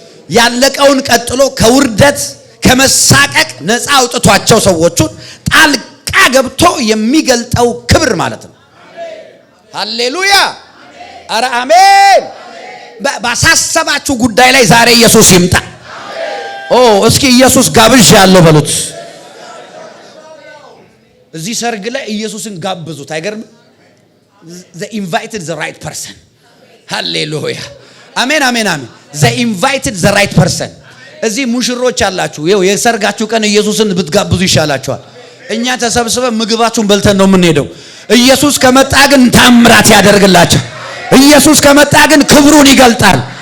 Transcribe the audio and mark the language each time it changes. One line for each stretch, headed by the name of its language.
Amharic: ያለቀውን ቀጥሎ ከውርደት ከመሳቀቅ ነፃ አውጥቷቸው ሰዎቹን ጣልቃ ገብቶ የሚገልጠው ክብር ማለት ነው። ሃሌሉያ አረ አሜን። ባሳሰባችሁ ጉዳይ ላይ ዛሬ ኢየሱስ ይምጣ። እስኪ ኢየሱስ ጋብዥ ያለው በሉት። እዚህ ሰርግ ላይ ኢየሱስን ጋብዙት። አይገርም?
English: they invited the right person.
Amharic: hallelujah አሜን አሜን አሜን።
English: they invited the right person።
Amharic: እዚህ ሙሽሮች አላችሁ፣ ይኸው የሰርጋችሁ ቀን ኢየሱስን ብትጋብዙ ይሻላችኋል። እኛ ተሰብስበን ምግባችሁን በልተን ነው የምንሄደው። ኢየሱስ ከመጣ ግን ታምራት ያደርግላችሁ። ኢየሱስ ከመጣ ግን ክብሩን ይገልጣል።